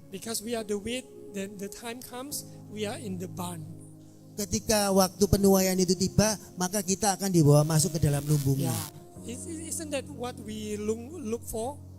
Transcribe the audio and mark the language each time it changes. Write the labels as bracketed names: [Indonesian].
[English] Because we are the wheat, then the time comes, we are in the barn. [Indonesian] Ketika waktu penuaian itu tiba, maka kita akan dibawa masuk ke dalam lumbungnya. [English] Yeah, isn't that what we look for?